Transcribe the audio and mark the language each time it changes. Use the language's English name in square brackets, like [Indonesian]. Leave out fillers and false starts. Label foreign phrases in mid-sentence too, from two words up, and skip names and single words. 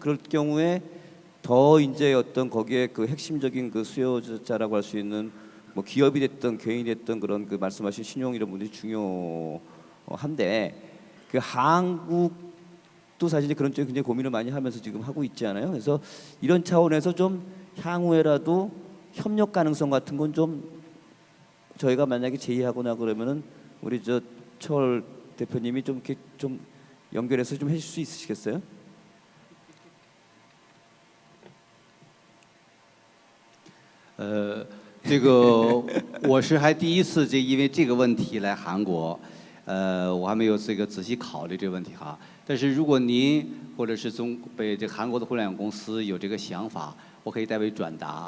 [Korean] 그럴 경우에 더 이제 어떤 거기에 핵심적인 수요자라고 할 수 있는 뭐 기업이 됐든 개인이 됐든 그런 말씀하신 신용 이런 분들이 중요한데 한국도 사실 그런 쪽에 굉장히 고민을 많이 하면서 지금 하고 있지 않아요? 그래서 이런 차원에서 좀 향후에라도 협력 가능성 같은 건 좀 저희가 만약에 제의하거나 그러면은 우리 철 대표님이 좀 이렇게 좀 연결해서 좀 해줄 수 있으시겠어요? [Chinese] 这个我是还第一次因为这个问题来韩国，我还没有仔细考虑这个问题哈。但是如果您或者是韩国的互联网公司有这个想法，我可以代为转达。